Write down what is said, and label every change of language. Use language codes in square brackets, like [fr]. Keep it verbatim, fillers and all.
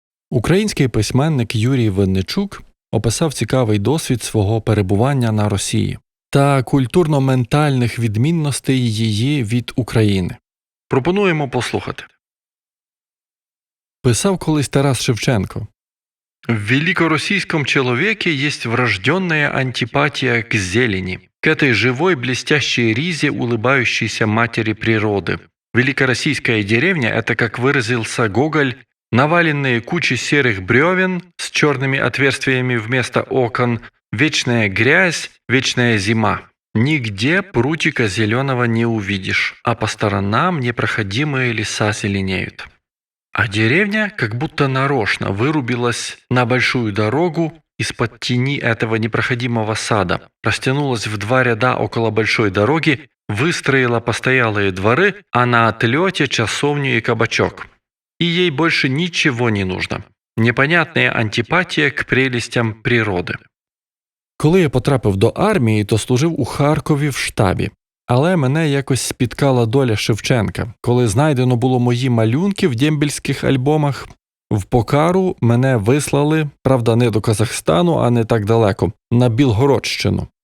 [uk] Український письменник Юрій Винничук описав цікавий досвід свого перебування на Росії та культурно-ментальних відмінностей її від України. Пропонуємо послухати. Писав колись Тарас Шевченко: [ru] «В великоросійськом человеке есть врожденная антипатия к зелени, к этой живой блестящей ризе улыбающейся матери природы. Великороссийская деревня – это, как выразился Гоголь, наваленные кучи серых бревен с черными отверстиями вместо окон, вечная грязь, вечная зима. Нигде прутика зеленого не увидишь, а по сторонам непроходимые леса зеленеют. А деревня как будто нарочно вырубилась на большую дорогу из-под тени этого непроходимого сада, растянулась в два ряда около большой дороги, выстроила постоялые дворы, а на отлете часовню и кабачок. И ей больше ничего не нужно. Непонятная антипатія к прелестям природи». [uk] Коли я потрапив до армії, то служив у Харкові в штабі. Але мене якось спіткала доля Шевченка. Коли знайдено було мої малюнки в дембельських альбомах, в Покару мене вислали, правда, не до Казахстану, а не так далеко, на Білгородщину.